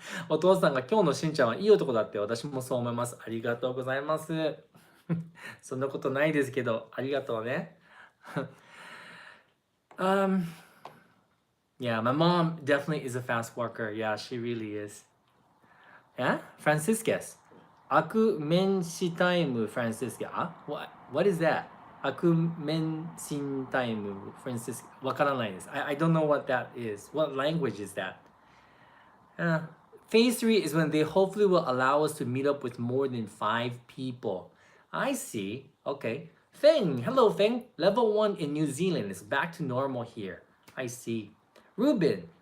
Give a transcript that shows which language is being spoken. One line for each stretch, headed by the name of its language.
Japanese: お父さんが今日のしんちゃんはいい男だって私もそう思います。ありがとうございます。そんなことないですけど、ありがとうね。
English: Yeah, my mom definitely is a fast walker. Yeah, she really is. Yeah, Franciscus. アクメンシタイム Franciscus. What is that? アクメンシンタイム Franciscus.
Japanese: わからないです。
English: I don't know what that is. What language is that? Phase 3 is when they hopefully will allow us to meet up with more than 5 people. I see. Okay. Feng. Hello, Feng. Level 1 in New Zealand is back to normal here. I see. Ruben.